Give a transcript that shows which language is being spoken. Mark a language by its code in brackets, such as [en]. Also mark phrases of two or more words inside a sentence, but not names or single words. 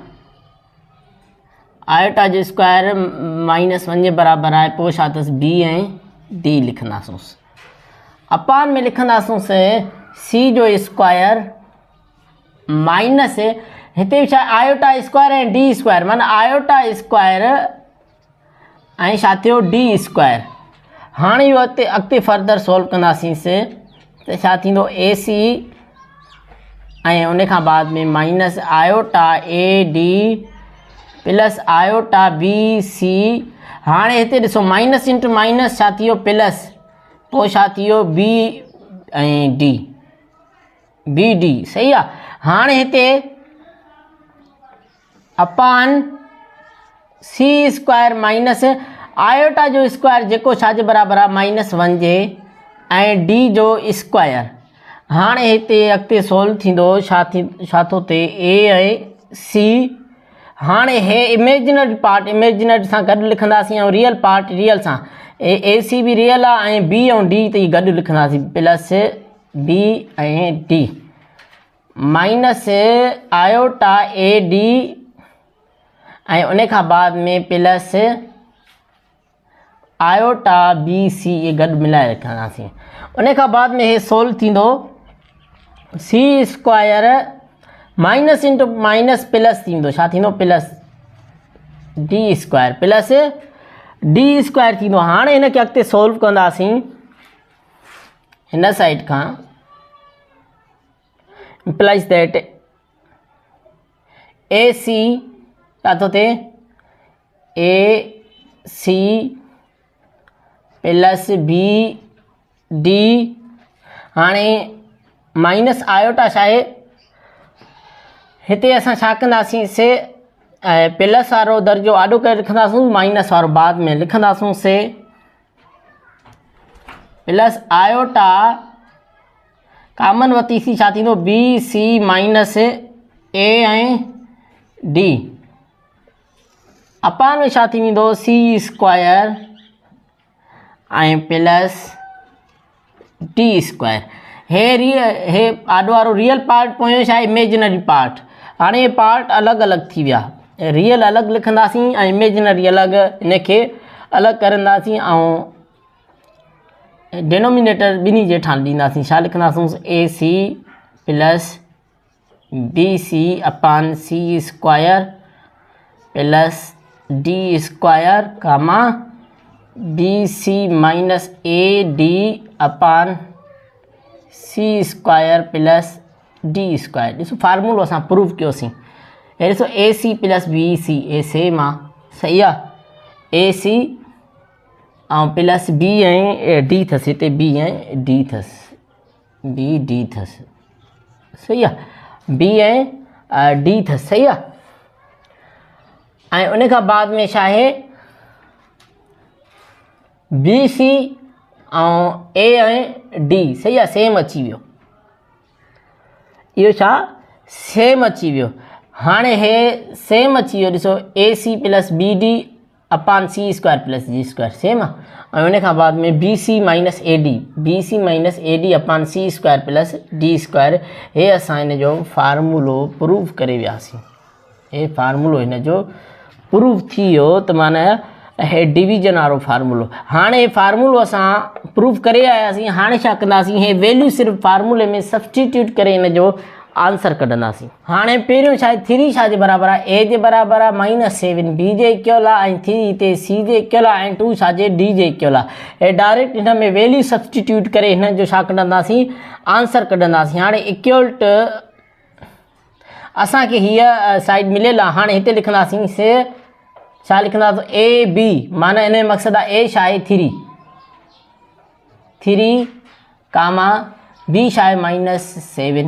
[sd] आयोटा जो स्क्वायर -1 जे बराबरि आहे। पोइ छा अथसि बी ऐं डी लिखंदासीं। अपान में लिखंदासीं सी जो [en] square minus [sd] हिते छा [en] iota square [sd] ऐं [en] D square [sd] माना [en] iota square [sd] ऐं छा थियो [en] D square. [sd] हाणे इहो अॻिते [en] further solve [sd] कंदासीं त छा थींदो ए सी ऐं उन खां बाद में [en] minus iota A D plus iota B C. [sd] हाणे हिते ॾिसो [en] minus into minus [sd] छा थी वियो प्लस। पोइ छा थी वियो बी ऐं डी बी डी सही आहे। हाणे हिते अपान [en] C square minus iota [sd] जो स्क्वायर जेको छाजे बराबरि आहे -1 जे ऐं डी जो स्क्वायर। हाणे हिते अॻिते सोल्व थींदो छा थो थिए ए ऐं सी। हाणे हे [en] imaginary part imaginary [sd] सां गॾु लिखंदासीं ऐं [en] real part real [sd] सां। ए सी बि रियल आहे ऐं बी ऐं डी त गॾु लिखंदासीं [en] plus B [sd] ऐं डी [en] minus iota A D [sd] ऐं उन खां बाद में [en] plus iota B C [sd] ये गॾु मिलाए रखंदासीं। उन खां बाद में हे सोल्व थींदो [en] C square minus into minus plus [sd] थींदो छा थींदो [en] plus D square plus D square [sd] थींदो। हाणे हिनखे अॻिते सोल्व कंदासीं हिन साइड खां [en] implies that AC [sd] छा थो थिए [en] AC plus B D. [sd] हाणे [en] minus iota [sd] छा आहे हिते असां छा कंदासीं से प्लस वारो दर्जो आॾो करे लिखंदासीं माइनस वारो बाद में लिखंदासीं से [en] plus iota common [sd] वरितीसीं छा थींदो [en] B C minus A [sd] ऐं डी अपान में छा थी वेंदो [en] C square [sd] ऐं [en] plus D square. [sd] हे आॾो वारो [en] real part [sd] पोयों छा आहे [en] imaginary part. [sd] हाणे हे पार्ट अलॻि अलॻि थी विया। रियल अलॻि लिखंदासीं ऐं इमेजिनरी अलॻि इनखे अलॻि करंदासीं ऐं डिनोमिनेटर ॿिन्ही जेठा ॾींदासीं। छा लिखंदासीं [en] A C plus B C [sd] अपान [en] C square plus D square comma B C minus A D [sd] अपान [en] C square plus D square. [sd] ॾिसो फार्मूलो असां प्रूव कयोसीं। हे ॾिसो [en] A C plus B C [sd] ए सेम आहे सही आहे। ए सी ऐं प्लस बी ऐं डी अथसि हिते बी ऐं डी अथसि बी डी अथसि सही आहे बी ऐं डी अथसि सही आहे। ऐं उन खां बाद में छा आहे बी सी ऐं ए ऐं डी सही आहे सेम अची वियो। इहो छा सेम अची वियो। हाणे हे सेम अची वियो ॾिसो [en] A C plus B D [sd] अपान [en] C square plus G square same [sd] आहे। ऐं उन खां बाद में [en] B C minus A D [sd] अपान [en] C square plus D square. [sd] हे असां हिन जो फार्मूलो प्रूव करे वियासीं। हे फार्मूलो हिन जो प्रूव थी वियो त माना हे डिवीजन वारो फार्मूलो। हाणे हे फार्मूलो असां प्रूव करे आयासीं। हाणे छा कंदासीं, हे वैल्यू सिर्फ़ु फार्मूले में सब्सटीट्यूट करे हिन जो आंसर कढंदासीं। हाणे पहिरियों छा आहे, 3 छा जे बराबरि आहे, ए जे बराबरि आहे -7 बी जे इक्वल आहे, ऐं 3 हिते सी जे इक्वल आहे, ऐं 2 छा जे डी जे इक्वल आहे। हे डायरेक्ट हिन में वैल्यू सब्सटीट्यूट करे हिन जो छा कढंदासीं, आंसर कढंदासीं। हाणे [en] equal to [sd] असांखे हीअ साइड मिलियल आहे। हाणे हिते लिखंदासीं से छा लिखंदासीं, ए बी माना हिन जो मक़सदु आहे ए छा आहे 3 कामा बी छा आहे -7।